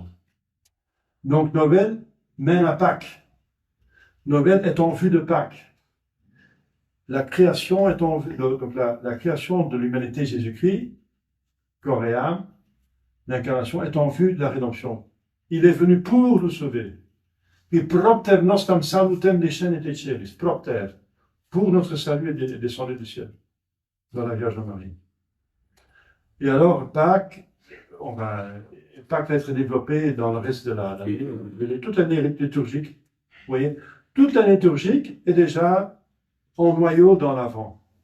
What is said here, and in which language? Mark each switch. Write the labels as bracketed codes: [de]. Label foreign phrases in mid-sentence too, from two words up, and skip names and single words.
[fr] Donc Noël mène à Pâques. Noël est en vue de Pâques. La création est en vue, donc la création de l'humanité Jésus-Christ, corps et âme, l'incarnation est en vue de la rédemption. Il est venu pour nous sauver. [la] Et propter nostam salutem descendit celis, propter, [fr] pour notre salut est descendu du ciel, dans la Vierge Marie. Et alors, Pâques va être développé dans le reste de l'année. Toute l'année liturgique, vous voyez, toute l'année liturgique est déjà en noyau dans l'Avent.